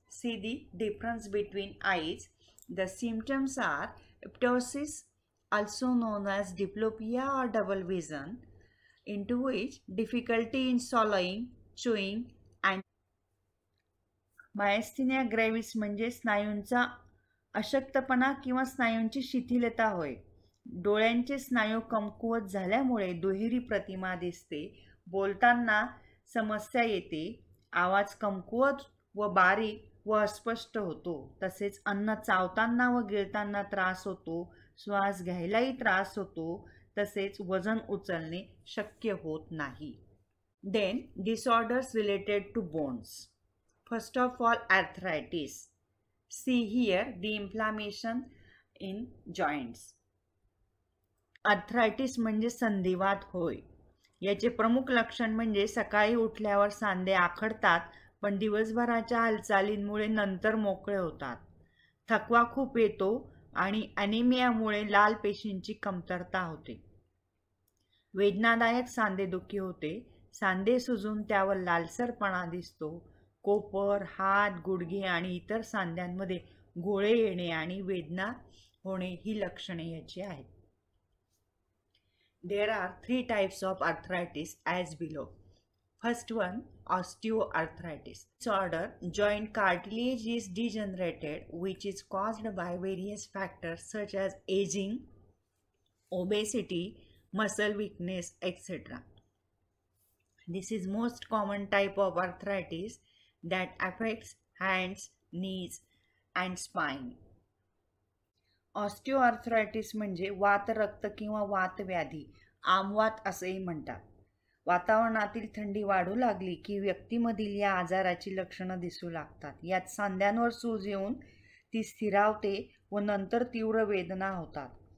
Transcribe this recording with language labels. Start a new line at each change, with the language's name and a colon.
English: See the difference between eyes. The symptoms are ptosis, also known as diplopia or double vision, into which difficulty in swallowing, chewing, and
Marathi: myasthenia ग्रॅव्हिस म्हणजे स्नायूंचा अशक्तपणा किंवा स्नायूंची शिथिलता होय. डोळ्यांचे स्नायू कमकुवत झाल्यामुळे दुहेरी प्रतिमा दिसते. बोलताना समस्या येते. आवाज कमकुवत व बारीक व अस्पष्ट होतो. तसेच अन्न चावताना व गिळताना त्रास होतो. श्वास घ्यायलाही त्रास होतो. तसेच वजन उचलणे शक्य होत नाही.
English: Then disorders related to bones. First of all, arthritis. See here the inflammation in joints.
Marathi: Arthritis म्हणजे संधिवात होय. याचे प्रमुख लक्षण म्हणजे सकाळी उठल्यावर सांधे आखडतात, पण दिवसभराच्या हालचालींमुळे नंतर मोकळे होतात. थकवा खूप येतो आणि ॲनिमियामुळे लाल पेशींची कमतरता होते. वेदनादायक सांधेदुखी होते. सांधे सुजून त्यावर लालसरपणा दिसतो. कोपर, हात, गुडघे आणि इतर सांध्यांमध्ये गोळे येणे आणि वेदना होणे ही लक्षणे याची आहेत.
English: There are 3 types of arthritis as below. First one, osteoarthritis. Disorder, joint cartilage is degenerated, which is caused by various factors such as aging, obesity, muscle weakness, etc. This is most common type of arthritis that affects hands, knees and spine.
Marathi: Osteoarthritis म्हणजे वातरक्त किंवा वातव्याधी, आमवात असेही म्हणतात. वातावरणातील थंडी वाढू लागली की व्यक्तीमधील या आजाराची लक्षणं दिसू लागतात. यात सांध्यांवर सूज येऊन ती स्थिरावते व नंतर तीव्र वेदना होतात.